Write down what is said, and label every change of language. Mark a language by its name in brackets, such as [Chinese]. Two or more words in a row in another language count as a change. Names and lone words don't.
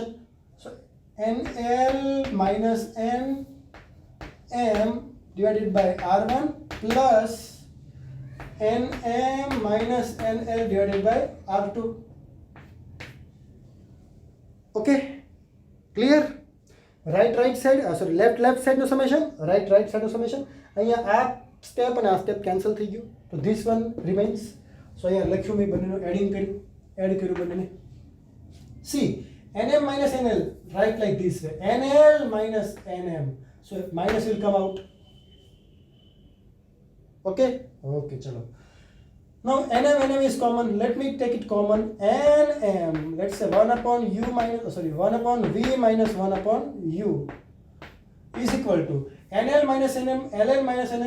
[English] So nl minus nm divided by r1 plus nm minus nl divided by r2. Okay, clear? right side sorry left side no summation, right side no summation. [Gujarati] અહીંયા આ સ્ટેપ અને આ સ્ટેપ કેન્સલ થઈ ગયું, તો [English] this one remains. [Gujarati] સો અહીંયા લખ્યું મેં બંનેનું એડ કર્યું બંનેને. [English] see nm minus nl, write like this way, nl minus nm, so minus will come out. Okay, chalo. Now nm is common, let me take it common. nm, let's say 1 upon u minus 1 upon v minus 1 upon u is equal to nl minus nm, ln minus nm.